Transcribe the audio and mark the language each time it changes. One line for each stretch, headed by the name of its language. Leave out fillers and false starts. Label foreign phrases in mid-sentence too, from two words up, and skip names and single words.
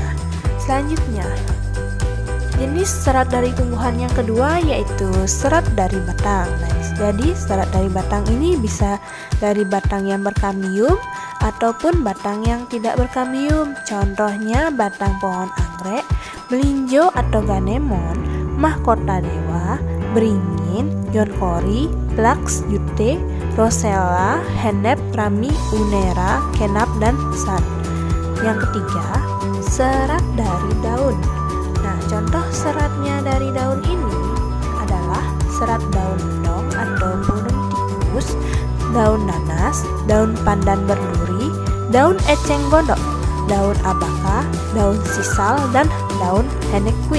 Indonesian: Selanjutnya, jenis serat dari tumbuhan yang kedua yaitu serat dari batang. Nah, jadi serat dari batang ini bisa dari batang yang berkambium ataupun batang yang tidak berkambium. Contohnya batang pohon anggrek, melinjo atau ganemon, mahkota dewa, beringin, yonkori, laks, jute, rosella, henep, rami, unera, kenap, dan san. Yang ketiga, serat dari daun. Nah, contoh seratnya dari daun ini adalah serat daun mendong atau burung tikus, daun nanas, daun pandan berduri, daun eceng gondok, daun abaka, daun sisal, dan daun henequin.